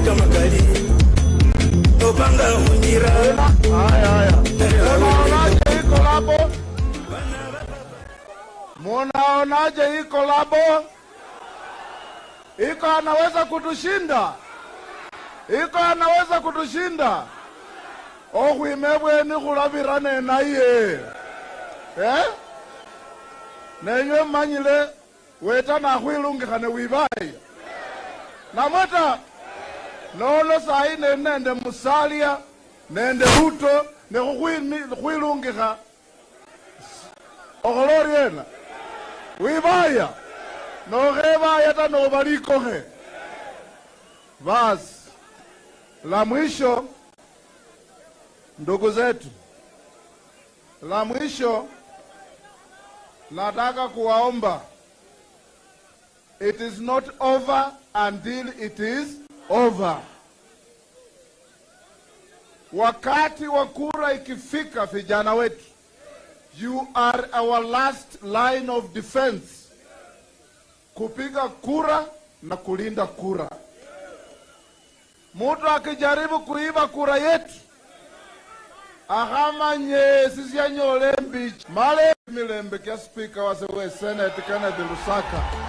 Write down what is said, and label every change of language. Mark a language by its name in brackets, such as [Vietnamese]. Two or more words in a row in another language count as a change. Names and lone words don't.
[Swahili] Munaonaje hii kolabo? Iko anaweza kutushinda? Iko anaweza kutushinda? [Luyia] Okhwimebweni khulabirane naye. Nenywe manyile weta nakhwilungikhane wibaye. Namata nono sayi nende Musalia nende Ruto nekhukhwilungikha okholoriena wibaya nokhebaya ta nobalikokhe. [Swahili] Basi la mwisho, ndugu zetu, la mwisho nataka kuwaomba, [English] it is not over until it is over. [Swahili] Wakati wa kura ikifika, vijana wetu, [English] you are our last line of defense. [Swahili] Kupiga kura na kulinda kura. Mtu akijaribu kuiba kura yetu, ahamanye sisi anyole mbichi male milembe kia speaker wa Senate Kennedy Lusaka.